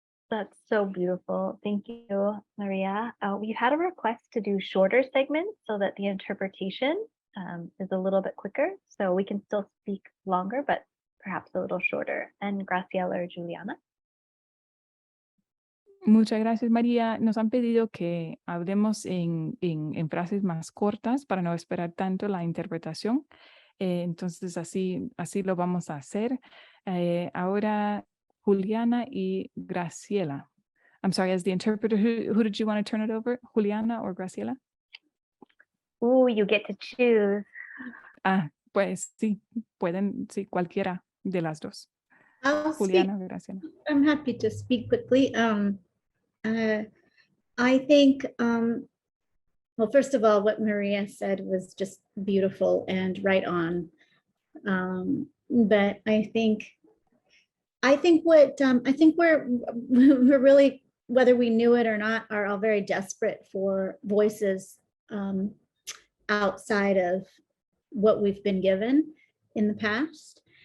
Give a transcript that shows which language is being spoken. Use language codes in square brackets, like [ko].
[en] That's so beautiful. Thank you, Maria. We've had a request to do shorter segments so that the interpretation is a little bit quicker. So we can still speak longer, but perhaps a little shorter. And Graciela or Juliana. [es] Muchas gracias, María. Nos han pedido que hablemos en frases más cortas para no esperar tanto la interpretación. Entonces, así lo vamos a hacer. Ahora, Juliana y Graciela. [en] I'm sorry, as the interpreter, who did you want to turn it over? Juliana or Graciela? Ooh, you get to choose. [es] Pues sí, pueden, sí, cualquiera de las dos. [en] I'll Juliana speak. or Graciela. I'm happy to speak quickly. I think, well, first of all, what Maria said was just beautiful and right on. But I think we're really, whether we knew it or not, are all very desperate for voices outside of what we've been given in the past.